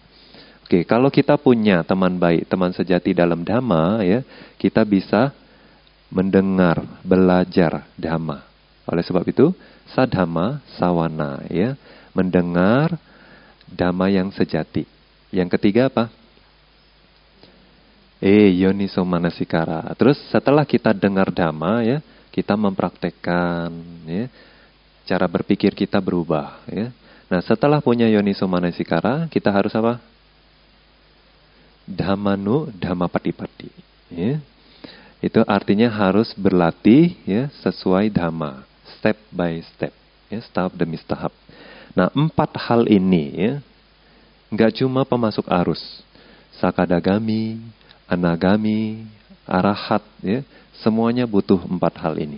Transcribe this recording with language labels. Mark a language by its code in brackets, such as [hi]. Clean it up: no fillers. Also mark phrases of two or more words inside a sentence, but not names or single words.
[id] Oke, kalau kita punya teman baik, teman sejati dalam dhamma ya, kita bisa mendengar, belajar dhamma. Oleh sebab itu, [pi] Saddhamma Sawana [id] ya, mendengar Dhamma yang sejati. Yang ketiga apa? [pi] Yoniso manasikara. [id] Terus setelah kita dengar Dhamma ya, kita mempraktekkan ya, cara berpikir kita berubah ya. Nah, setelah punya yoniso manasikara, kita harus apa? [pi] Dhammanu dhammapatipatti ya. [id] Itu artinya harus berlatih ya sesuai Dhamma, [en] step by step [id] ya, tahap demi tahap. Nah, 4 hal ini ya, nggak cuma pemasuk arus, sakadagami, anagami, arahat ya, semuanya butuh 4 hal ini.